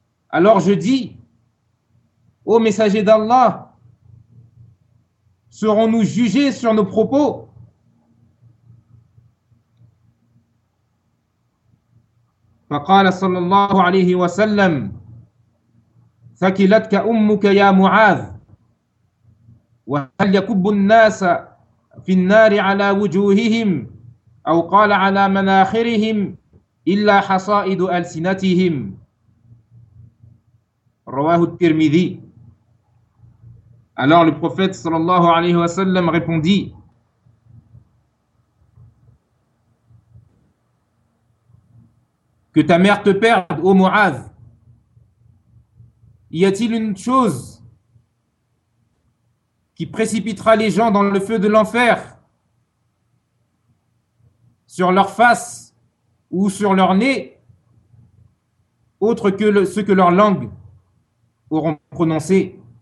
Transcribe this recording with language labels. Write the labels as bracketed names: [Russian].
[French] Alors je dis, ô messager d'Allah, serons-nous jugés sur nos propos? [Arabic] فقال صلى الله عليه وسلم ثكلتك أمك يا معاذ وهل يكب الناس في النار على وجوههم أو قال على مناخرهم إلا حصائد ألسنتهم رواه الترمذي. [French] Alors le prophète [Arabic] صلى الله عليه وسلم [French] répondit: Que ta mère te perde, ô Mu'adh. Y a-t-il une chose qui précipitera les gens dans le feu de l'enfer, sur leur face ou sur leur nez, autre que ce que leur langue auront prononcé?